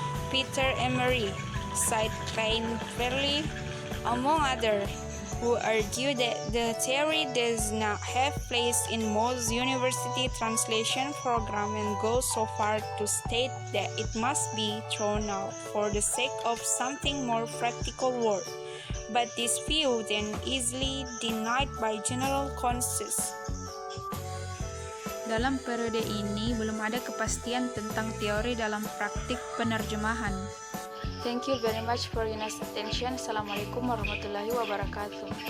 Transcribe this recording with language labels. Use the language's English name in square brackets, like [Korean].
[English] Peter Emery, cite Klein Verley, among others, who argue that the theory does not have place in most university translation programs and go so far to state that it must be thrown out for the sake of something more practical work. But this view then easily denied by general consensus. [Indonesian] Dalam periode ini belum ada kepastian tentang teori dalam praktik penerjemahan. [English] Thank you very much for your attention. [Arabic] Assalamualaikum warahmatullahi wabarakatuh.